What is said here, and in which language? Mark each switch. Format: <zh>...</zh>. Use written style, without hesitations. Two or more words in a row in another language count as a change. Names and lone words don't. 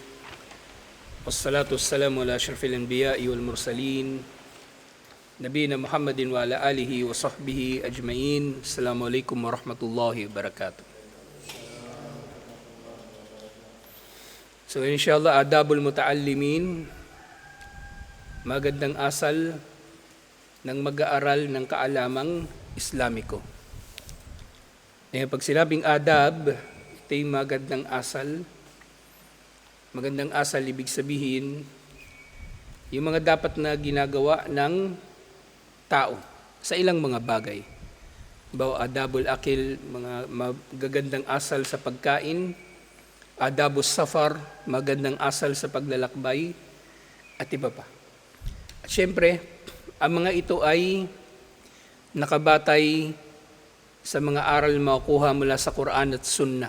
<ar>والصلاة والسلام على أشرف الأنبياء والمرسلين. نبينا محمد وعلى آله وصحبه أجمعين. السلام عليكم ورحمة الله وبركاته. So إن شاء الله, آداب المتعلمين.</ar> <tl>Magandang asal ng mag-aaral ng kaalamang Islamiko. Pag sinabing adab, ito yung magandang asal. Magandang asal, ibig sabihin, yung mga dapat na ginagawa ng tao sa ilang mga bagay.</tl> <ar>Bawa آداب الأكل,</ar> <tl>mga magagandang asal sa pagkain.</tl> <ar>آداب السفر,</ar> <tl>magandang asal sa paglalakbay. At iba pa. At syempre, ang mga ito ay nakabatay sa mga aral makukuha mula sa Quran at Sunnah.</tl>